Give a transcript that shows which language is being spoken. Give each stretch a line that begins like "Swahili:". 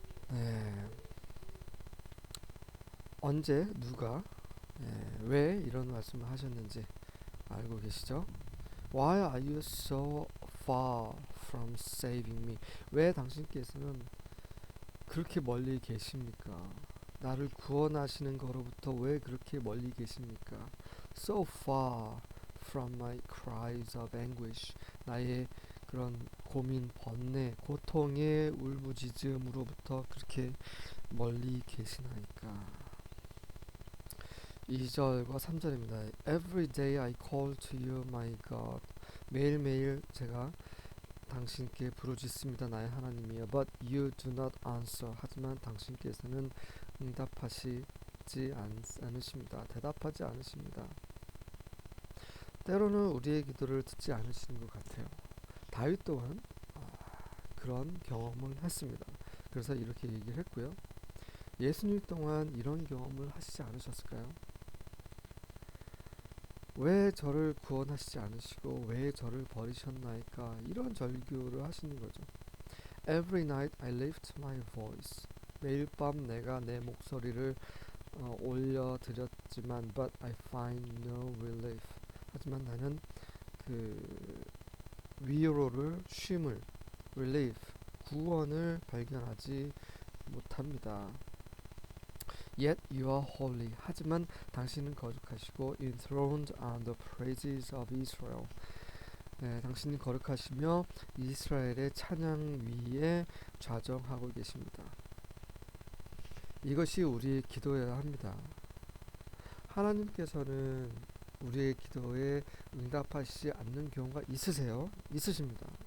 Korean: 네. 언제 누가 왜 이런 말씀을 하셨는지 알고 계시죠?
English: Why are you so far from saving me?
Korean: 왜 당신께서는 그렇게 멀리 계십니까? 나를 구원하시는 거로부터 왜 그렇게 멀리 계십니까?
English: So far from my cries of anguish.
Korean: 나의 그런 고민, 번뇌, 고통의 울부짖음으로부터 그렇게 멀리 계시나이까? 2절과 3절입니다.
English: Every day I call to you, my God.
Korean: 매일매일 제가 당신께 부르짖습니다, 나의 하나님이여.
English: But you do not answer.
Korean: 하지만 당신께서는 응답하시지 않으십니다. 대답하지 않으십니다. 때로는 우리의 기도를 듣지 않으시는 것 같아요. 다윗 또한 그런 경험을 했습니다. 그래서 이렇게 얘기를 했고요. 예수님 또한 이런 경험을 하시지 않으셨을까요? 왜 저를 구원하시지 않으시고 왜 저를 버리셨나이까? 이런 절규를 하시는 거죠.
English: Every night I lift my voice.
Korean: 매일 밤 내가 내 목소리를 올려드렸지만
English: but I find no relief.
Korean: 하지만 나는 그 위로를, 쉼을, relief, 구원을 발견하지 못합니다.
English: Yet you are holy.
Korean: 하지만 당신은 거룩하시고
English: enthroned on the praises of Israel.
Korean: 네, 당신은 거룩하시며 이스라엘의 찬양 위에 좌정하고 계십니다. 이것이 우리의 기도여야 합니다. 하나님께서는 우리의 기도에 응답하시지 않는 경우가 있으십니다.